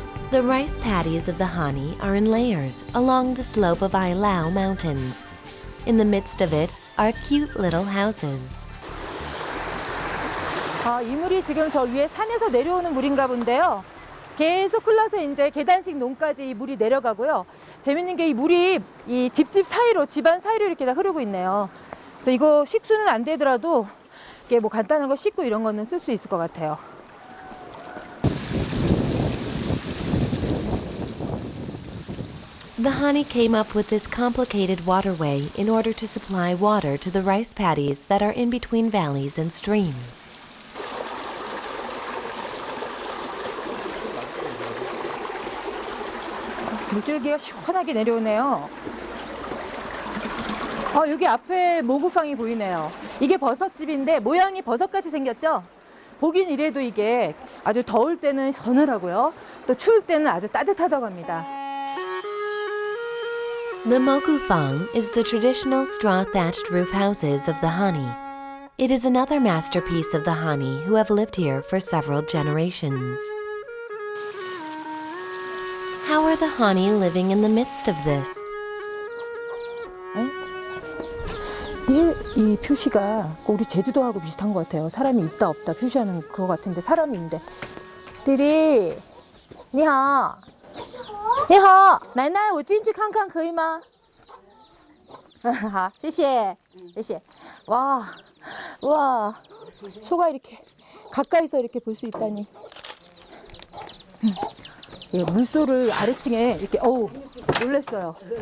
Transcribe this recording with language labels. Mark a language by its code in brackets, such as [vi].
[en] The rice paddies of the Hani are in layers along the slope of Ailao Mountains. In the midst of it are cute little houses. [ko] 이 물이 지금 저 위에 산에서 내려오는 물인가 본데요. 계속 흘러서 이제 계단식 논까지 이 물이 내려가고요. 재밌는 게 이 물이 이 집집 사이로, 집안 사이로 이렇게 다 흐르고 있네요. 그래서 이거 식수는 안 되더라도 이게 뭐 간단한 거 씻고 이런 거는 쓸 수 있을 것 같아요. [en] The Hani came up with this complicated waterway in order to supply water to the rice paddies that are in between valleys and streams. [ko] 물줄기가 시원하게 내려오네요. 여기 앞에 모구팡이 보이네요. 이게 버섯집인데 모양이 버섯같이 생겼죠? 보긴 이래도 이게 아주 더울 때는 서늘하고요. 또 추울 때는 아주 따뜻하다고 합니다. [en] The Mogufang is the traditional straw-thatched roof houses of the Hani. It is another masterpiece of the Hani who have lived here for several generations. How are the honey living in the midst of this? [ko] 이 표시가 우리 제주도하고 비슷한 것 같아요. 사람이 있다 없다 표시하는 그거 같은데 사람이 있는데. [zh] 디디, 你好,你好,奶奶,我进去看看可以吗? 好,谢谢,谢谢. [ko] 와, 와, 소가 이렇게 가까이서 이렇게 볼 수 있다니. 예, 물소를 아래층에 이렇게 놀랬어요.